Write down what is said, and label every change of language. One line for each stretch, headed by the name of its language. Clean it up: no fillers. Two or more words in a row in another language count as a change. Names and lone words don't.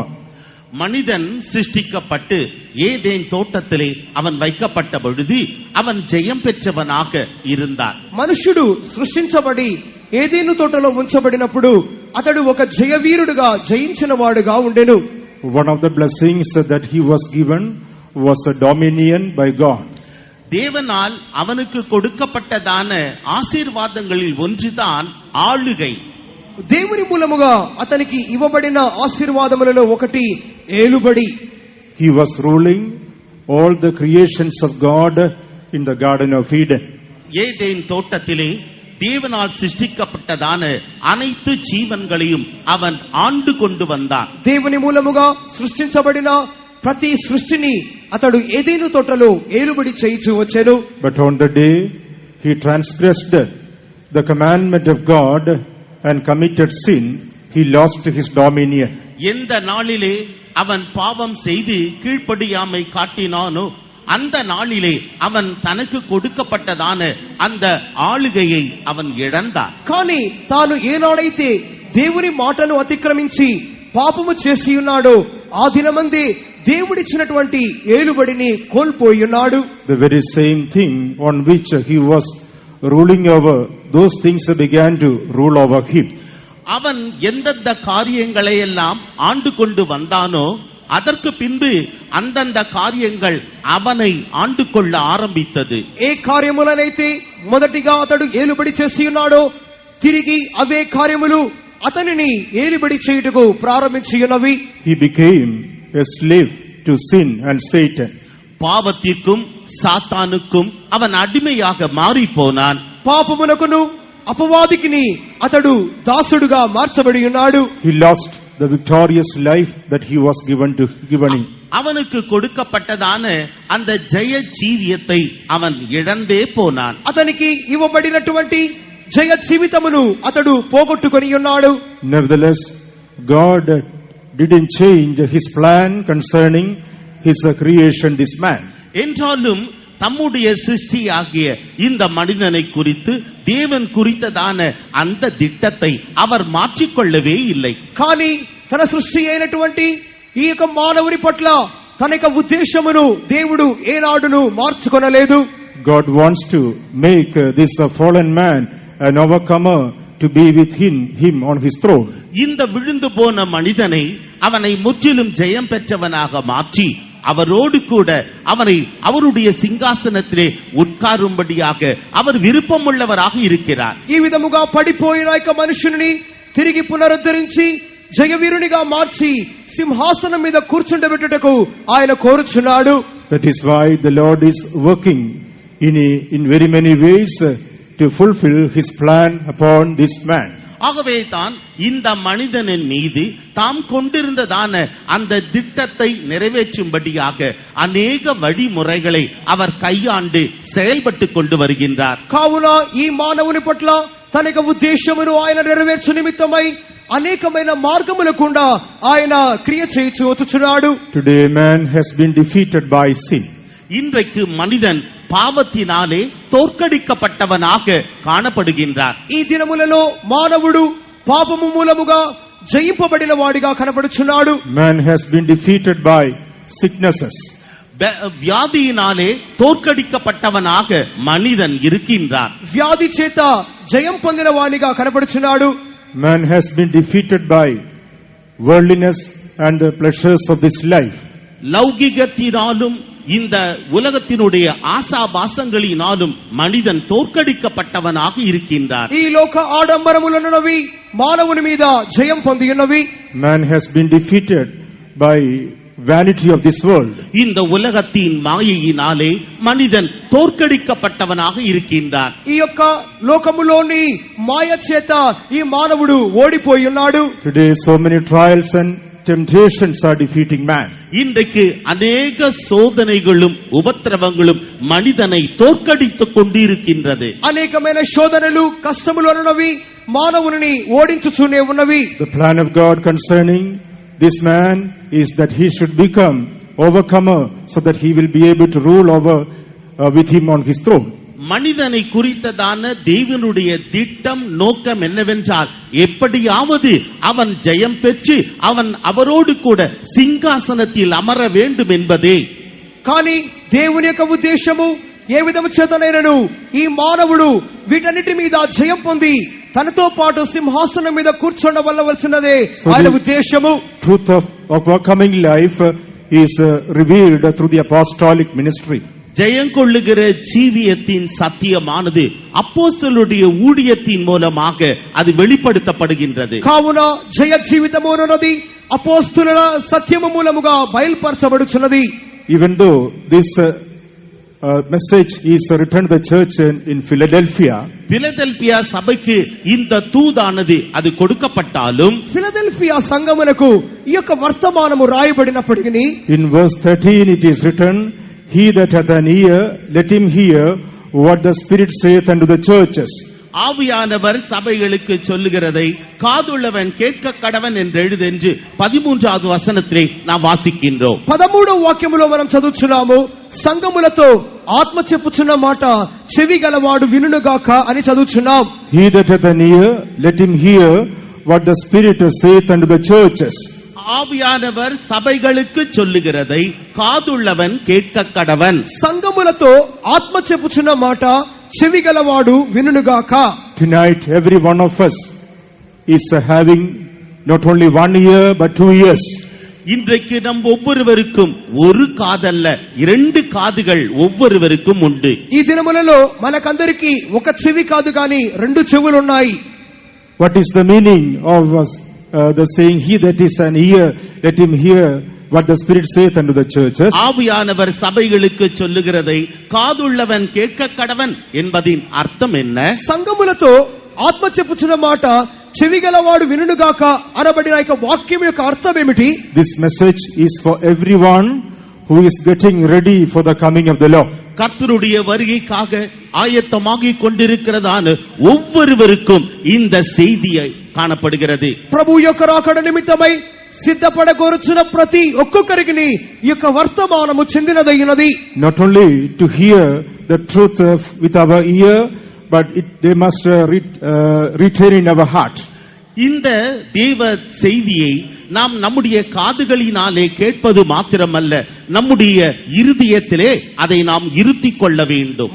Tamil: மனிதன் சிருஷ்டிக்கப்பட்டு ஏதேன் தோட்டத்திலே அவன் வைக்கப்பட்ட பொழுது அவன் ஜெயம் பெற்றவனாக இருந்தான்.
Telugu: మనుషుడు సృష్టించబడి ఏదేను తోటలో ఉంచబడినప్పుడు అతడు ఒక జయవీరుడుగా జయించిన వాడుగా ఉండెను.
English: One of the blessings that he was given was a dominion by God.
Tamil: தேவனால் அவனுக்கு கொடுக்கப்பட்டதான ஆசீர்வாதங்களில் ஒன்றுதான் ஆளுகை.
Telugu: దేవుని మూలముగా అతనికి ఇవ్వబడిన ఆశీర్వాదములలో ఒకటి ఏలుబడి.
English: He was ruling all the creations of God in the garden of Eden.
Tamil: ஏதேன் தோட்டத்திலே தேவனால் சிருஷ்டிக்கப்பட்டதான அனைத்து ஜீவன்களையும் அவன் ஆண்டு கொண்டு வந்தான்.
Telugu: దేవుని మూలముగా సృష్టించబడిన ప్రతి సృష్టిని అతడు ఏదేను తోటలో ఏలుబడి చేయించు వచ్చెను.
English: But on the day he transgressed the commandment of God and committed sin, he lost his dominion.
Tamil: எந்த நாளிலே அவன் பாவம் செய்து கீழ்ப்படியாமை காட்டினானோ அந்த நாளிலே அவன் தனக்கு கொடுக்கப்பட்டதான அந்த ஆளுகையை அவன் இழந்தான்.
Telugu: కానీ తాను ఏనాడైతే దేవుని మాటను అతిక్రమించి పాపము చేసి ఉన్నాడో ఆ దినమందే దేవుడిచ్చినటువంటి ఏలుబడిని కోల్పోయి ఉన్నాడు.
English: The very same thing on which he was ruling over, those things began to rule over him.
Tamil: அவன் எந்தெந்த காரியங்களை எல்லாம் ஆண்டு கொண்டு வந்தானோ அதற்கு பின்பு அந்தந்த காரியங்கள் அவனை ஆண்டு கொள்ள ஆரம்பித்தது.
Telugu: ఏ కార్యములనైతే మొదటిగా అతడు ఏలుబడి చేసి ఉన్నాడో తిరిగి అవే కార్యములు అతనిని ఏలుబడి చేయుటకు ప్రారంభించి ఉన్నవి.
English: He became a slave to sin and Satan.
Tamil: பாவத்திற்கும் சாத்தானுக்கும் அவன் அடிமையாக மாறி போனான்.
Telugu: పాపమునకును అపవాదికిని అతడు దాసుడుగా మార్చబడి ఉన్నాడు.
English: He lost the victorious life that he was given him.
Tamil: அவனுக்கு கொடுக்கப்பட்டதான அந்த ஜெய ஜீவியத்தை அவன் இழந்தே போனான்.
Telugu: అతనికి ఇవ్వబడినటువంటి జయ జీవితమును అతడు పోగొట్టుకొని ఉన్నాడు.
English: Nevertheless, God didn't change his plan concerning his creation, this man.
Tamil: என்றாலும் தம்முடைய சிருஷ்டியாகிய இந்த மனிதனை குறித்து தேவன் குறித்ததான அந்த திட்டத்தை அவர் மாற்றிக்கொள்ளவே இல்லை.
Telugu: కానీ తన సృష్టి అయినటువంటి ఈ యొక్క మానవుని పట్ల తన యొక్క ఉద్దేశమును దేవుడు ఏనాడును మార్చుకొనలేదు.
English: God wants to make this fallen man an overcomer to be with him on his throne.
Tamil: இந்த விழுந்து போன மனிதனை அவனை முற்றிலும் ஜெயம் பெற்றவனாக மாற்றி அவரோடு கூட அவனை அவருடைய சிங்காசனத்திலே உட்காரும்படியாக அவர் விருப்பமுள்ளவராக இருக்கிறார்.
Telugu: ఈ విధముగా పడిపోయిన యొక్క మనుషుని తిరిగి పునరుద్ధరించి జయవీరునిగా మార్చి సింహాసనం మీద కూర్చుండబెట్టుటకు ఆయన కోరుచున్నాడు.
English: That is why the Lord is working in very many ways to fulfill his plan upon this man.
Tamil: ஆகவே தான் இந்த மனிதனின் மீது தாம் கொண்டிருந்ததான அந்த திட்டத்தை நிறைவேற்றும்படியாக அநேக வழிமுறைகளை அவர் கையாண்டு செயல்பட்டு கொண்டு வருகின்றார்.
Telugu: కావున ఈ మానవుని పట్ల తన యొక్క ఉద్దేశమును ఆయన నెరవేర్చు నిమిత్తమై అనేకమైన మార్గములకుండా ఆయన క్రియ చేయించు వచ్చుచున్నాడు.
English: Today man has been defeated by sin.
Tamil: இன்றைக்கு மனிதன் பாவத்தினாலே தோற்கடிக்கப்பட்டவனாக காணப்படுகின்றார்.
Telugu: ఈ దినములలో మానవుడు పాపము మూలముగా జయింపబడిన వాడిగా కనపడుచున్నాడు.
English: Man has been defeated by sicknesses.
Tamil: வியாதியினாலே தோற்கடிக்கப்பட்டவனாக மனிதன் இருக்கின்றார்.
Telugu: వ్యాధి చేత జయం పొందిన వానిగా కనపడుచున్నాడు.
English: Man has been defeated by worldliness and the pleasures of this life.
Tamil: லௌகிகத்தினாலும் இந்த உலகத்தினுடைய ஆசாபாசங்களினாலும் மனிதன் தோற்கடிக்கப்பட்டவனாக இருக்கின்றார்.
Telugu: ఈ లోక ఆడంబరములనున్నవి మానవుని మీద జయం పొంది ఉన్నవి.
English: Man has been defeated by vanity of this world.
Tamil: இந்த உலகத்தின் மாயையினாலே மனிதன் தோற்கடிக்கப்பட்டவனாக இருக்கின்றார்.
Telugu: ఈ యొక్క లోకములోని మాయ చేత ఈ మానవుడు ఓడిపోయి ఉన్నాడు.
English: Today so many trials and temptations are defeating man.
Tamil: இன்றைக்கு அநேக சோதனைகளும் உபத்திரவங்களும் மனிதனை தோற்கடித்துக் கொண்டிருக்கின்றது.
Telugu: అనేకమైన శోధనలు కష్టములు ఉన్నవి మానవుని ఓడించుచునే ఉన్నవి.
English: The plan of God concerning this man is that he should become overcomer so that he will be able to rule over with him on his throne.
Tamil: மனிதனை குறித்ததான தேவனுடைய திட்டம் நோக்கம் என்னவென்றால் எப்படியாவது அவன் ஜெயம் பெற்று அவன் அவரோடு கூட சிங்காசனத்தில் அமர வேண்டும் என்பதே.
Telugu: కానీ దేవుని యొక్క ఉద్దేశము ఏ విధము చేతనైనను ఈ మానవుడు వీటన్నిటి మీద జయం పొంది తనతో పాటు సింహాసనం మీద కూర్చోవలసినదే ఆయన ఉద్దేశము.
English: Truth of overcoming life is revealed through the apostolic ministry.
Tamil: ஜெயங்கொள்ளுகிற ஜீவியத்தின் சத்தியமானது அப்போஸ்தலருடைய ஊழியத்தின் மூலமாக அது வெளிப்படுத்தப்படுகின்றது.
Telugu: కావున జయ జీవితము అన్నది అపోస్తలుల సత్యము మూలముగా బయలుపరచబడుచున్నది.
English: Even though this message is written to the church in Philadelphia,
Tamil: பிலதெல்பியா சபைக்கு இந்த தூதானது அது கொடுக்கப்பட்டாலும்
Telugu: ఫిలదెల్ఫియా సంఘమునకు ఈ యొక్క వర్తమానము రాయబడినప్పటికీ
English: in verse 13 it is written, he that hath an ear, let him hear what the Spirit saith unto the churches.
Tamil: ஆவியானவர் சபைகளுக்கு சொல்லுகிறதை காதுள்ளவன் கேட்க கடவன் என்று எழுதென்று 13வது வசனத்திலே நாம் வாசிக்கின்றோம்.
Telugu: 13వ వాక్యములో మనం చదువుచున్నాము, సంఘములతో ఆత్మ చెప్పుచున్న మాట చెవి గలవాడు వినుగాక అని చదువుచున్నాం.
English: He that hath an ear, let him hear what the Spirit saith unto the churches.
Tamil: ஆவியானவர் சபைகளுக்கு சொல்லுகிறதை காதுள்ளவன் கேட்க கடவன்.
Telugu: సంఘములతో ఆత్మ చెప్పుచున్న మాట చెవిగలవాడు వినుగాక.
English: Tonight, every one of us is having not only 1 ear but 2 ears.
Tamil: இன்றைக்கு நம் ஒவ்வொருவருக்கும் ஒரு காதல்ல 2 காதுகள் ஒவ்வொருவருக்கும் உண்டு.
Telugu: ఈ దినములలో మనకందరికి ఒక చెవి కాదు కానీ 2 చెవులు ఉన్నాయి.
English: What is the meaning of the saying, he that is an ear, let him hear what the Spirit saith unto the churches?
Tamil: ஆவியானவர் சபைகளுக்கு சொல்லுகிறதை காதுள்ளவன் கேட்க கடவன் என்பதின் அர்த்தம் என்ன?
Telugu: సంఘములతో ఆత్మ చెప్పుచున్న మాట చెవిగలవాడు వినుగాక అనబడిన వాక్యం యొక్క అర్థం ఏమిటి?
English: This message is for everyone who is getting ready for the coming of the Lord.
Tamil: கர்த்தருடைய வருகைக்காக ஆயத்தமாகிக் கொண்டிருக்கிறதான ஒவ்வொருவருக்கும் இந்த செய்தியை காணப்படுகிறது.
Telugu: ప్రభు యొక్క రాకడ నిమిత్తమై సిద్ధపడగోరుచున్న ప్రతి ఒక్కొక్కరికి ఈ యొక్క వర్తమానము చెందినదైనది.
English: Not only to hear the truth with our ear, but they must retain in our heart.
Tamil: இந்த தேவ செய்தியை நாம் நம்முடைய காதுகளினாலே கேட்பது மாத்திரமல்ல, நம்முடைய இருதயத்திலே அதை நாம் இருத்திக் கொள்ள வேண்டும்.